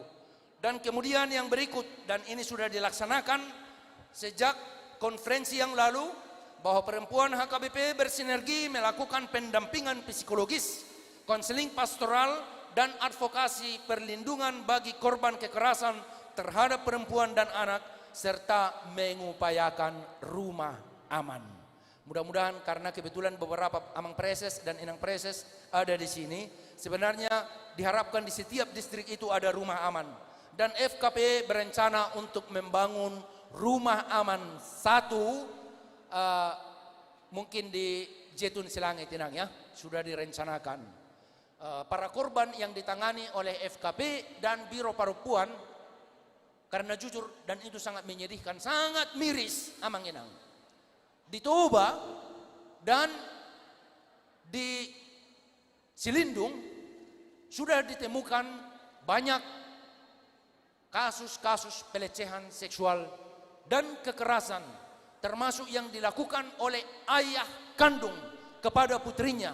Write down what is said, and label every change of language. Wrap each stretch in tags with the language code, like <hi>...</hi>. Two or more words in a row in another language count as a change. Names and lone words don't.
<id>Dan kemudian yang berikut, dan ini sudah dilaksanakan sejak konferensi yang lalu, bahwa perempuan HKBP bersinergi melakukan pendampingan psikologis, konseling pastoral, dan advokasi perlindungan bagi korban kekerasan terhadap perempuan dan anak, serta mengupayakan rumah aman. Mudah-mudahan karena kebetulan beberapa amang preses dan inang preses ada di sini, sebenarnya diharapkan di setiap distrik itu ada rumah aman. Dan FKP berencana untuk membangun rumah aman satu, mungkin di Jetun Silangit Tinang ya, sudah direncanakan. Para korban yang ditangani oleh FKP dan Biro Perempuan, karena jujur dan itu sangat menyedihkan, sangat miris</id> <bbc>amang inang.</bbc> <id>Di Toba dan di Silindung sudah ditemukan banyak kasus-kasus pelecehan seksual dan kekerasan, termasuk yang dilakukan oleh ayah kandung kepada putrinya.</id>